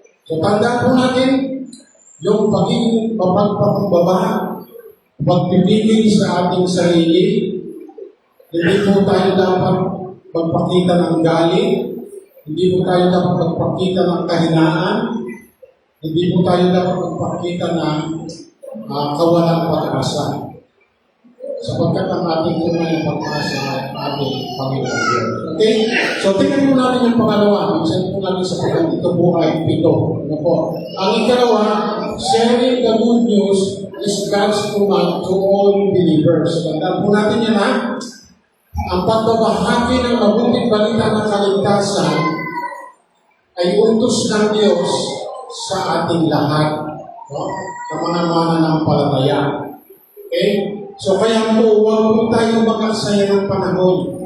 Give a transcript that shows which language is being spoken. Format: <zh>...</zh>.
<tl>So tandaan po natin, yung pagiging mapagpakumbaba, pagpipigil sa ating sarili, hindi po tayo dapat magpakita ng galit, hindi po tayo dapat magpakita ng kahinaan, hindi po tayo dapat magpakita ng kawalang pag-asa. Sapagkat ang ating tunay ng pag-asa ay ating Panginoon Diyos. Okay? So, tingnan po natin yung pangalawa. Minsan po natin sa pagkat ito po ay 7. Ano po? Ang ikalawa,</tl> <en>sharing the good news is God's command to all believers.</en> <tl>Tandaan po natin yan, ha? ang pagbabahagi ng mabuting balita ng kaligtasan ay utos ng Diyos sa ating lahat, no? Sa mga mananampalataya. Okay? So kaya po, huwag po tayo mag-aksaya ng panahon.</tl>